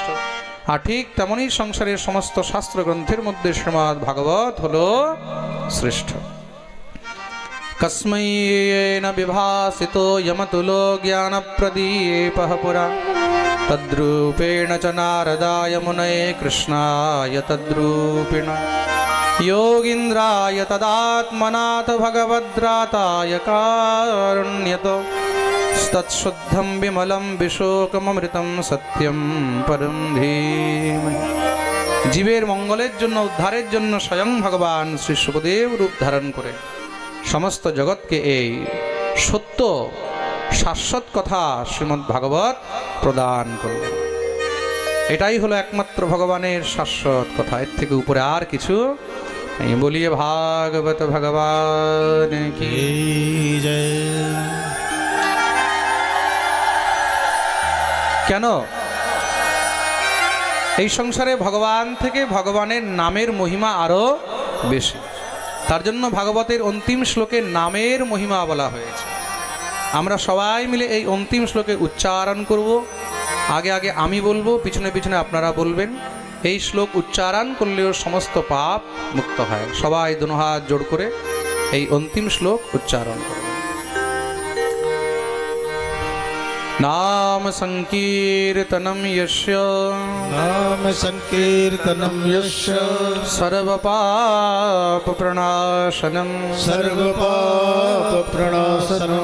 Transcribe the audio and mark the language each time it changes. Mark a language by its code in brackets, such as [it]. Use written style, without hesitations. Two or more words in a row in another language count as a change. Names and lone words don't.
[bn] আর ঠিক তেমনই সংসারের সমস্ত শাস্ত্র গ্রন্থের মধ্যে শ্রীমদ্ ভাগবত হলো শ্রেষ্ঠ। [sa] কস্मै ন বিভাসিতো যমতুলো জ্ঞান প্রদীপঃ পুরা, তদ্রূপেণ চ নারদায় মুনয়ে কৃষ্ণায় তদ্রূপিণ, योगीन्द्राय तदात्मनाथ भगवद्राताय कारुण्यतो, तत्शुद्धं विमलं विशोकममृतं सत्यं परं धीमहि। [bn] জীবের মঙ্গলের জন্য, উদ্ধারের জন্য স্বয়ং ভগবান শ্রী সুখদেব রূপ ধারণ করে সমস্ত জগৎকে এই সত্য শাশ্বত কথা শ্রীমদ্ ভাগবত প্রদান করলেন। এটাই হলো একমাত্র ভগবানের শাশ্বত কথা, এর থেকে উপরে আর কিছু नहीं। [hi] बोलिए भागवत भगवान की जय। [bn] কেন এই সংসারে ভগবান থেকে ভগবানের নামের মহিমা আরো বেশি, তার জন্য ভাগবতের অন্তিম শ্লোকে নামের মহিমা বলা হয়েছে। আমরা সবাই মিলে এই অন্তিম শ্লোকে উচ্চারণ করব। আগে আগে আমি বলবো, পিছনে পিছনে আপনারা বলবেন। এই শ্লোক উচ্চারণ করলেও সমস্ত পাপ মুক্ত হয়। সবাই দুনো হাত জোড় করে এই অন্তিম শ্লোক উচ্চারণ করবেন। [sa] नाम संकीर्तनं यस्य नाम संकीर्तनं यस्य सर्वपापप्रणाशनं सर्वपापप्रणाशनं